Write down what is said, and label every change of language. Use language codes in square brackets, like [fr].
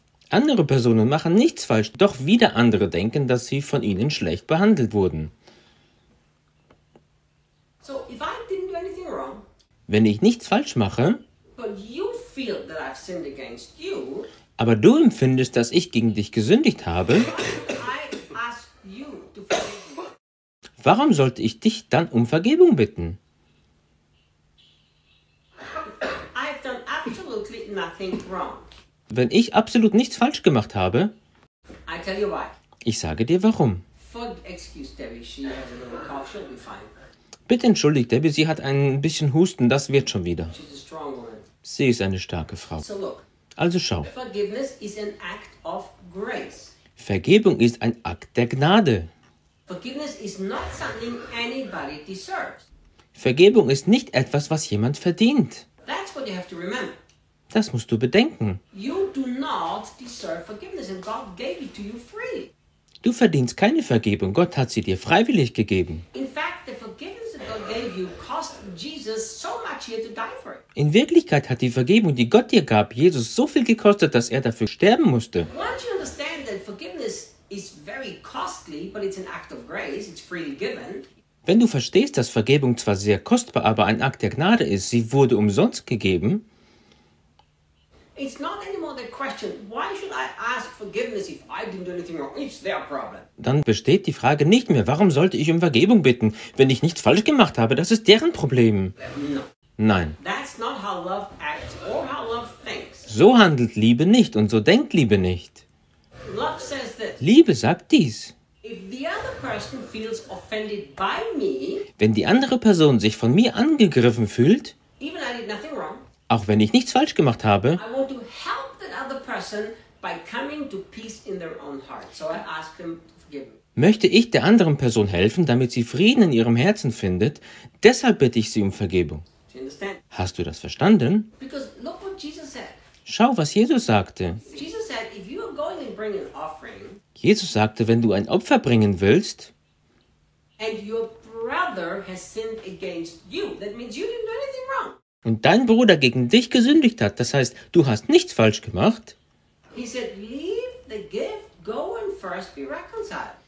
[de] Andere Personen machen nichts falsch, doch wieder andere denken, dass sie von ihnen schlecht behandelt wurden. [en] So, if I didn't do anything wrong, [de] wenn ich nichts falsch mache, [en] feel that I've sinned against you, [de] aber du empfindest, dass ich gegen dich gesündigt habe, [en] I ask you to forgive me. [de] Warum sollte ich dich dann um Vergebung bitten? [en] I've done absolutely nothing wrong. [de] Wenn ich absolut nichts falsch gemacht habe, [en] I tell you why. [de] Ich sage dir warum. [en] Excuse Debbie, she has a little cough, she'll be fine. [de] Bitte entschuldigt, Debbie, sie hat ein bisschen Husten, das wird schon wieder. [en] She's a strong woman. [de] Sie ist eine starke Frau. [en] So look, [de] also schau. [en] Forgiveness is an act of grace. [de] Vergebung ist ein Akt der Gnade. [en] Forgiveness is not something anybody deserves. [de] Vergebung ist nicht etwas, was jemand verdient. [en] That's what you have to remember. [de] Das musst du bedenken. [en] You do not deserve forgiveness and God gave it to you freely. [de] Du verdienst keine Vergebung. Gott hat sie dir freiwillig gegeben. [en] In fact, the forgiveness that God gave you cost Jesus so much he had to die for it. [de] In Wirklichkeit hat die Vergebung, die Gott dir gab, Jesus so viel gekostet, dass er dafür sterben musste. [en] Once you understand that forgiveness is very costly, but it's an act of grace, it's freely given. [de] Wenn du verstehst, dass Vergebung zwar sehr kostbar, aber ein Akt der Gnade ist, sie wurde umsonst gegeben. [en] It's not anymore the question, why should I ask forgiveness if I didn't do anything wrong? It's their problem. [de] Dann besteht die Frage nicht mehr, warum sollte ich um Vergebung bitten, wenn ich nichts falsch gemacht habe? Das ist deren Problem. [en] No. [de] Nein. [en] That's not how love acts or how love thinks. [de] So handelt Liebe nicht und so denkt Liebe nicht. [en] Love says this. [de] Liebe sagt dies. [en] If the other person feels offended by me, [de] wenn die andere Person sich von mir angegriffen fühlt, [en] even I did nothing wrong, [de] auch wenn ich nichts falsch gemacht habe, [en] I want to help that other person by coming to peace in their own heart. So I ask them to forgive me. [de] Möchte ich der anderen Person helfen, damit sie Frieden in ihrem Herzen findet, deshalb bitte ich sie um Vergebung. [en] Do you understand? [de] Hast du das verstanden? [en] Because look what Jesus said. [de] Schau, was Jesus sagte. [en] Jesus said, if you are going and bring an offering, [de] Jesus sagte, wenn du ein Opfer bringen willst, [en] and your brother has sinned against you, that means you didn't do anything wrong. [de] Und dein Bruder gegen dich gesündigt hat, das heißt, du hast nichts falsch gemacht. [en] He said, leave the gift, go and first be reconciled.